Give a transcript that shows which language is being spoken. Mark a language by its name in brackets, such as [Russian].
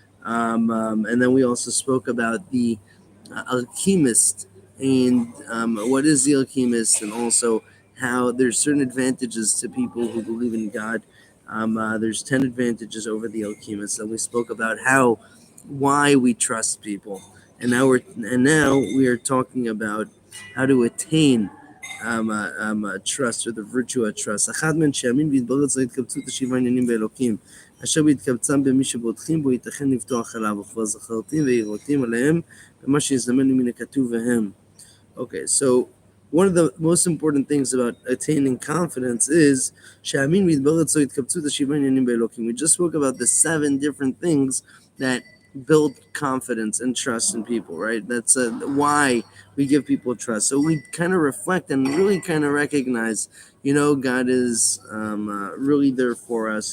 [English] And then we also spoke about the alchemist and what is the alchemist, and also how there's certain advantages to people who believe in God. There's 10 advantages over the alchemist, and we spoke about why we trust people, and now we are talking about how to attain trust, or the virtue of trust. [Hebrew] אחד מן שיאמין ויתברר אצלו התקבצות השבעה עניינים באלוקים, אשר בהתקבצם במי שבוטחים בו ייתכן לפתוח עליו, וכבר זכרתים ויראותים עליהם במה שיזדמן מן הכתוב והם. [English] Okay, so one of the most important things about attaining confidence is we just spoke about the 7 different things that build confidence and trust in people, right? That's why we give people trust. So we kind of reflect and really kind of recognize, God is really there for us.